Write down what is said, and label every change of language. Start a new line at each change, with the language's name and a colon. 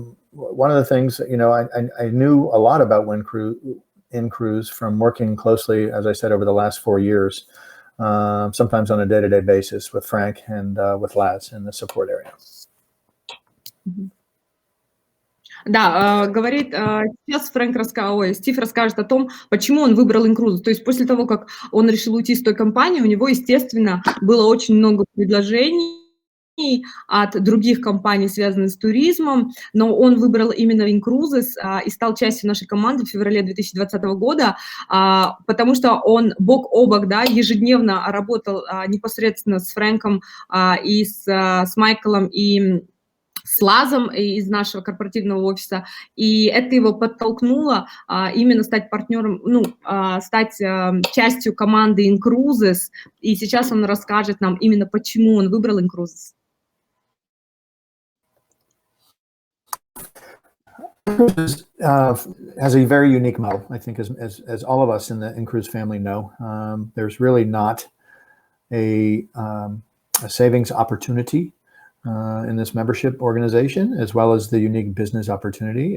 English: One of the things, you know, I knew a lot about inCruises from working closely, as I said, over the last 4 years, sometimes on a day-to-day basis with Frank and with Laz in the support area.
Russian: Да, говорит, сейчас Стив расскажет о том, почему он выбрал inCruises. То есть после того, как он решил уйти из той компании, у него, естественно, было очень много предложений от других компаний, связанных с туризмом, но он выбрал именно inCruises и стал частью нашей команды в феврале 2020 года, потому что он бок о бок, да, ежедневно работал непосредственно с Фрэнком и с Майклом и с Лазом из нашего корпоративного офиса, и это его подтолкнуло именно стать партнером, стать частью команды inCruises, и сейчас он расскажет нам именно, почему он выбрал inCruises.
English: Has a very unique model, I think, as all of us in the inCruises family know. There's really not a savings opportunity in this membership organization, as well as the unique business opportunity.